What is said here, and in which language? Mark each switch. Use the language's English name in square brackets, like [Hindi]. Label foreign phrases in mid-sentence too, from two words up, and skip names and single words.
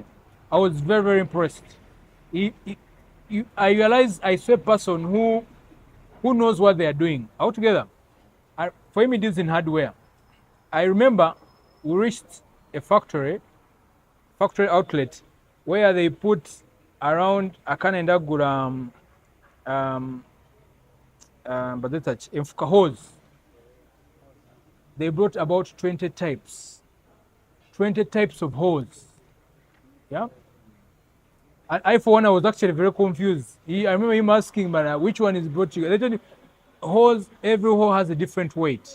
[English] I was very, very impressed. I realized I saw a person who knows what they are doing altogether. For him, it is in hardware. I remember we reached a factory outlet where they put around [Nyankole] akanenda gura badetach enfuka [English] hose. They brought about 20 types of hose. Yeah. And I, for one, I was actually very confused. I remember him asking, "But which one is brought to you?" They told me, every hose has a different weight.